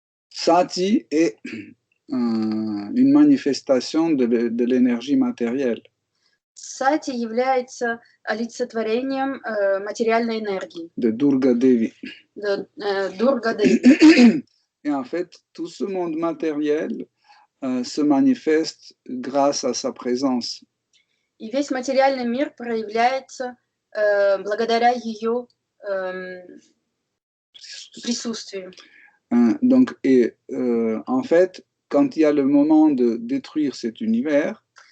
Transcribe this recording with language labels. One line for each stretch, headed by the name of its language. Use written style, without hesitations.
French: Sati est une manifestation de l'énergie matérielle.
Russian: Сати является олицетворением материальной энергии.
French: De Durga Devi.
Russian: Durga Devi.
French: Et en fait, tout ce monde matériel se manifeste grâce à sa présence.
Russian: И весь материальный мир проявляется благодаря ее присутствию.
French: Donc, en fait, quand il y a le moment de détruire cet univers,